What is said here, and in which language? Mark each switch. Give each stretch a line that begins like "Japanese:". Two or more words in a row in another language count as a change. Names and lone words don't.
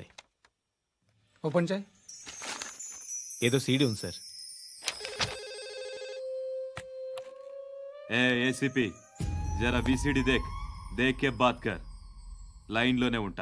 Telugu: ఓపెన్ చేయి. ఏదో సీడీ ఉంది సార్.
Hindi: ए एसीपी ज़रा वीसीडी देख के बात कर.
Telugu: లైన్లోనే ఉంటా.